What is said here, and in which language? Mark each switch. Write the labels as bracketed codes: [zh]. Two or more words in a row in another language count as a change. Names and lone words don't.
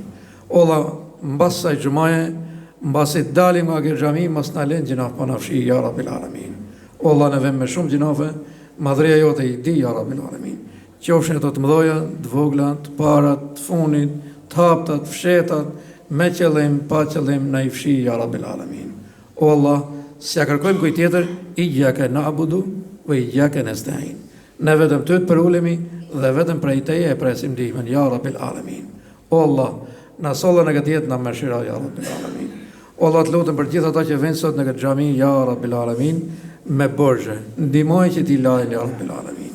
[sq] O Allah, mbas sa xumaje, mbas i dalim nga kjo xhami, mos na lën gjinaf pa na fshi [ar] يا رب العالمين. [sq] O Allah, ne vëm me shumë gjinafe, madhria jote i di [ar] يا رب العالمين. [sq] Qofshin ato të mëdha, të vogla, të para, të fundit, të hapta, të fshetat, me qëllim, pa qëllim, na i fshi [ar] يا رب العالمين. [sq] O Allah, s'ja kërkojmë kujt tjetër, [ar] إياك نعبد وإياك نستعين. [sq] Ne vetëm ty të përulemi dhe vetëm prej teje e presim ndihmën [ar] يا رب العالمين. [sq] O Allah, na solla në këtë jetë na mëshiro [ar] يا رب العالمين. [sq] O Allah, të lutem për gjithë ata që vijnë sot në këtë xhami [ar] يا رب العالمين [sq] me borxhe, ndihmoj që t'i lajnë [ar] يا رب العالمين.